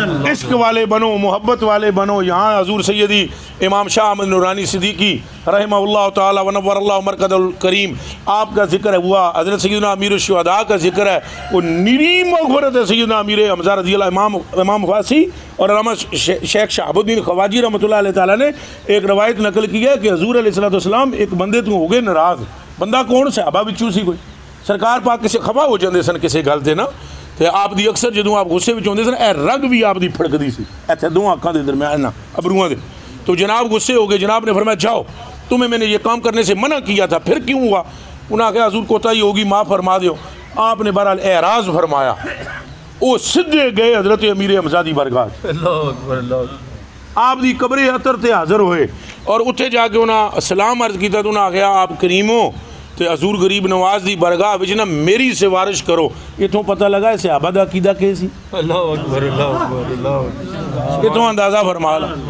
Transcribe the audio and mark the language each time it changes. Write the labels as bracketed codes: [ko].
[ur] عشق والے بنو, محبت والے بنو. یہاں حضور سیدی امام شاہ احمد نورانی صدیقی رحمہ اللہ تعالی ونور اللہ مرکز الکریم, آپ کا ذکر ہے ہوا. حضرت سیدنا امیر الشہداء کا ذکر ہے, وہ نری مغفرت ہے سیدنا امیر حمزہ رضی اللہ, امام فاسی اور علامہ شیخ شہاب الدین خواجی رحمۃ اللہ علیہ تعالیٰ نے ایک روایت نقل کی ہے کہ حضور علیہ السلام [pa] ایک بندے تو ہو گئے ناراض. بندہ کون صحابہ بچوں سی کوئی, سرکار پاک کسی خفا ہو جاندے سن کسی گل تے نا, تے آپ دی اکثر جدوں آپ غصے وچ ہوندے سن اے رگ بھی آپ دی پھڑکدی سی ایتھے دو آنکھاں دے درمیان نا ابروؤں دے. [ur] تو جناب غصے ہو گئے, جناب نے فرمایا جاؤ, تمہیں میں نے یہ کام کرنے سے منع کیا تھا, پھر کیوں ہوا؟ انہوں نے کہا [pa] حضور کوتاہی ہوگی معاف فرما دیو. [ur] آپ نے بہرحال اعراض فرمایا, وہ سدھے گئے حضرت امیر حمزہ دی بارگاہ. [pa] اللہ اکبر, اللہ اکبر. آپ دی قبر عطر تے حاضر ہوئے اور اتھے جا کے انہاں سلام عرض کیتا. تو انہاں آگیا آپ کریم ہو تے حضور غریب نواز دی بارگاہ وچ نا میری سفارش کرو. اتوں پتہ لگا صحابہ دا عقیدہ کی سی. اللہ اکبر, اللہ اکبر, اللہ اکبر. اتوں اندازہ فرما لا.